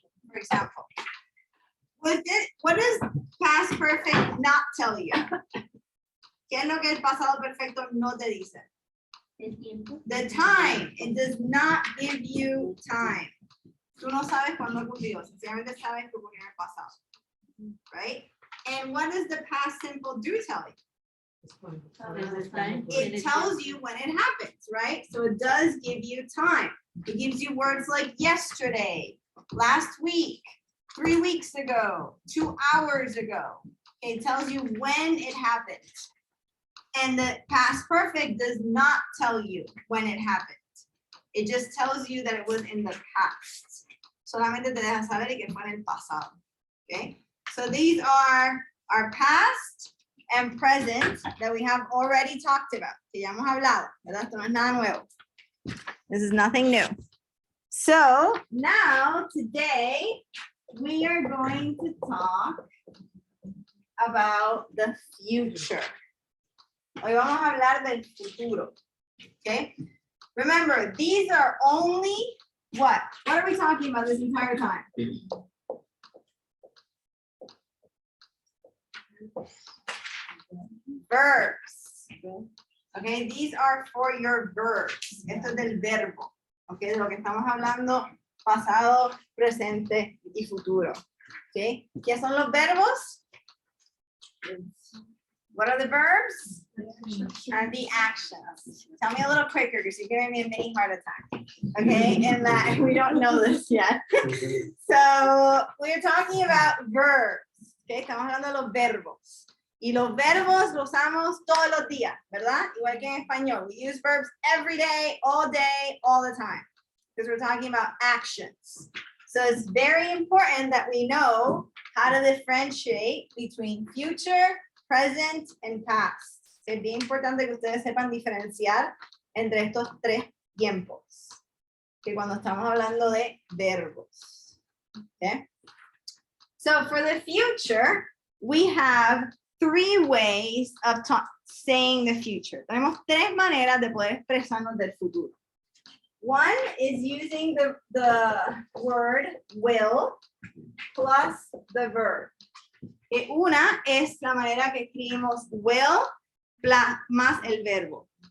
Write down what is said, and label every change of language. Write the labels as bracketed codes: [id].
[en] For example, what does past perfect not tell you? [es] ¿Qué es lo que el pasado perfecto no te dice? [en] The time. It does not give you time. [es] Tú no sabes cuándo ocurrió, sencillamente sabes que ocurrió en el pasado. [en] Right? And what does the past simple do tell you? It tells you when it happens, right? So it does give you time. It gives you words like yesterday, last week, 3 weeks ago, 2 hours ago. It tells you when it happened. And the past perfect does not tell you when it happened. It just tells you that it was in the past. [es] Solamente te deja saber que fue en el pasado. [en] Okay? So these are our past and present that we have already talked about. [es] Que ya hemos hablado, ¿verdad? Esto no es nada nuevo. [en] This is nothing new. So now today we are going to talk about the future. [es] Hoy vamos a hablar del futuro. [en] Okay? Remember, these are only what? What are we talking about this entire time? Verbs. Okay, these are for your verbs. [es] Esto es del verbo. Okay, de lo que estamos hablando, pasado, presente y futuro. Okay, ¿qué son los verbos? [en] What are the verbs? And the actions. Tell me a little quicker because you're giving me a mini heart attack. Okay, and that we don't know this yet. So we're talking about verbs. [es] Okay, estamos hablando de los verbos. Y los verbos los usamos todos los días, ¿verdad? Igual que en español. [en] We use verbs every day, all the time. Because we're talking about actions. So it's very important that we know how to differentiate between future, present, and past. [es] Es bien importante que ustedes sepan diferenciar entre estos tres tiempos. Que cuando estamos hablando de verbos. [en] Okay? So for the future, we have 3 ways of saying the future. [es] Tenemos 3 maneras de poder expresarnos del futuro. [en] One is using the word will plus the verb. [es] Una es la manera que escribimos will más el verbo.